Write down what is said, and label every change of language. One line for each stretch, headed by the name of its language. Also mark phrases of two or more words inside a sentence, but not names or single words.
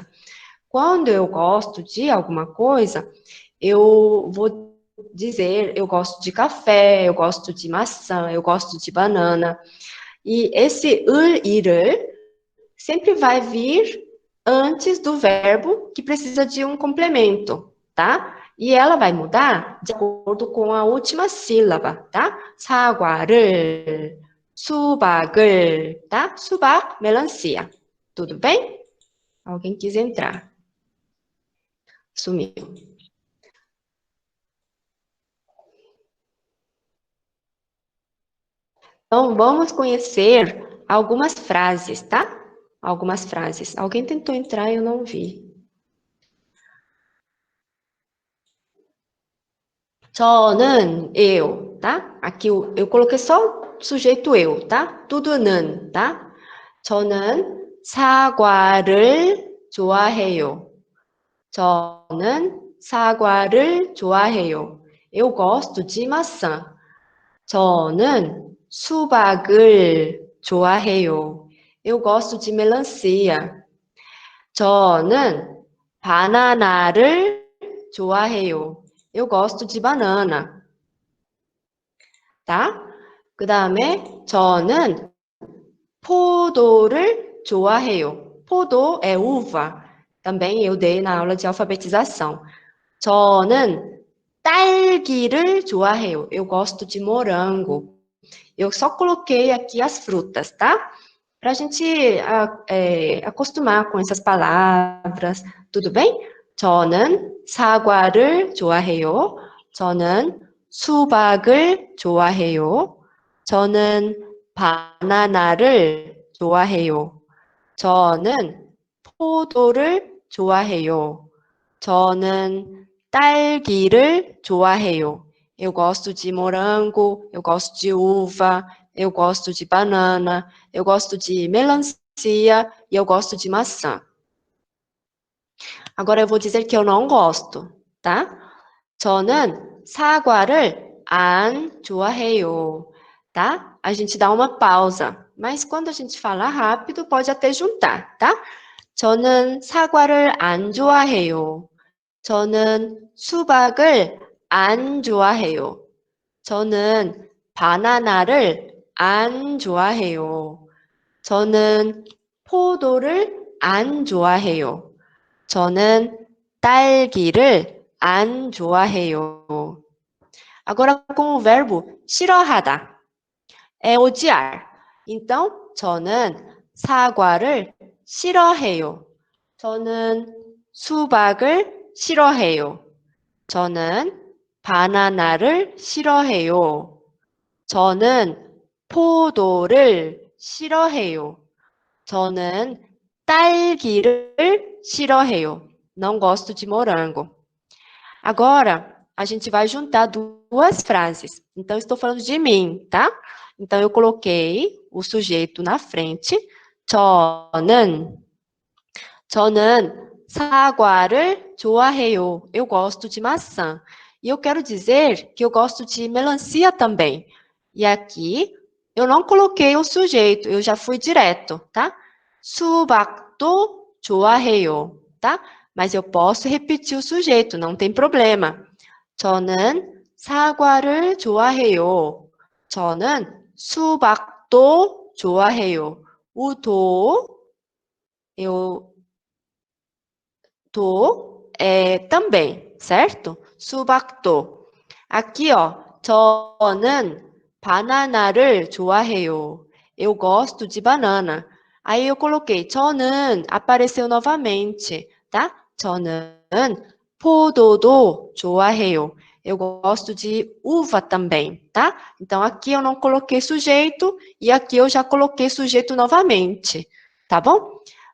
Portuguese: Quando eu gosto de alguma coisa, eu vou dizer, eu gosto de café, eu gosto de maçã, eu gosto de banana. E esse ir sempre vai vir antes do verbo que precisa de um complemento, tá? E ela vai mudar de acordo com a última sílaba, tá?
Korean: 사과를, 수박을, tá? 수박,
Portuguese: melancia. Tudo bem? Alguém quis entrar. Sumiu. Então, vamos conhecer algumas frases, tá? Algumas frases. Alguém tentou entrar e eu não vi. 저는, eu, tá? Aqui eu coloquei só o sujeito eu, tá? tudo는, tá?
Korean: 저는 사과를 좋아해요. 저는 사과를 좋아해요.
Portuguese: Eu gosto de maçã.
Korean: 저는 수박을 좋아해요.
Portuguese: Eu gosto de melancia.
Korean: 저는 바나나를 좋아해요.
Portuguese: Eu gosto de banana. tá?
Korean: 그 다음에 저는 포도를 좋아해요.
Portuguese: 포도 é uva. Também eu dei na aula de alfabetização.
Korean: 저는 딸기를 좋아해요.
Portuguese: Eu gosto de morango. Eu só coloquei aqui as frutas, tá? Para a gente acostumar com essas palavras. tudo bem?
Korean: 저는 사과를 좋아해요. 저는 수박을 좋아해요. 저는 바나나를 좋아해요. 저는 포도를 좋아해요. 저는 딸기를 좋아해요.
Portuguese: Eu gosto de morango, eu gosto de uva, eu gosto de banana, eu gosto de melancia e eu gosto de maçã. Agora eu vou dizer que eu não gosto, tá?
Korean: 저는 사과를 안 좋아해요,
Portuguese: tá? A gente dá uma pausa, mas quando a gente fala rápido, pode até juntar, tá?
Korean: 저는 사과를 안 좋아해요. 저는 수박을 안 좋아해요. 저는 바나나를 안 좋아해요. 저는 포도를 안 좋아해요. 저는 딸기를 안 좋아해요.
Portuguese: Agora com o verbo 싫어하다. É odiar. Então,
Korean: 저는 사과를 싫어해요. 저는 수박을 싫어해요. 저는 바나나를 싫어해요. 저는 포도를 싫어해요. 저는 딸기를 싫어해요.
Portuguese: Não gosto de morango. Agora, a gente vai juntar duas frases. Então, estou falando de mim, tá? Então, eu coloquei o sujeito na frente.
Korean: 저는 사과를 좋아해요.
Portuguese: Eu gosto de maçã. E eu quero dizer que eu gosto de melancia também. E aqui, eu não coloquei o sujeito, eu já fui direto, tá?
Korean: 수박도 좋아해요,
Portuguese: tá? Mas eu posso repetir o sujeito, não tem problema.
Korean: 저는 사과를 좋아해요. 저는 수박도 좋아해요.
Portuguese: O do, também, certo? 수박도. Aqui, ó,
Korean: 저는 바나나를 좋아해요.
Portuguese: Eu gosto de banana. Aí eu coloquei 저는, apareceu novamente, tá?
Korean: 저는 포도도 좋아해요.
Portuguese: Eu gosto de uva também, tá? Então, aqui eu não coloquei sujeito e aqui eu já coloquei sujeito novamente, tá bom?